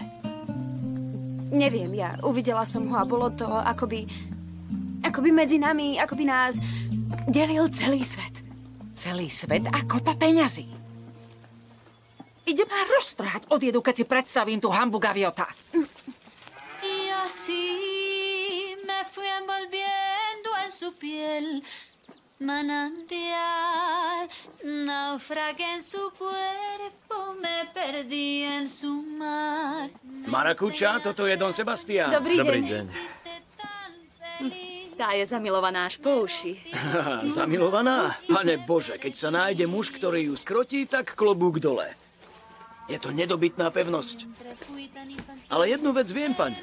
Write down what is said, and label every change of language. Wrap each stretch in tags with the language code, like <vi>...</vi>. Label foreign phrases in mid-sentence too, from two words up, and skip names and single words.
<sk>Neviem, ja uvidela som ho a bolo to akoby medzi nami, akoby nás delil celý svet. Celý svet a kopa peňazí. Ide ma roztrhať od jedu, keď si predstavím tú hambu Gaviota.</sk> <es>Y así me fui envolviendo en su piel. Manantial, naufragué en su cuerpo, me perdí en su mar.</es> <sk>Marakuča, toto je Don Sebastián. Dobrý Dobrý deň. deň. Tá je zamilovaná až po uši. Zamilovaná? Pane Bože, keď sa nájde muž, ktorý ju skrotí, tak klobúk dole. Je to nedobytná pevnosť. Ale jednu vec viem, pane.</sk>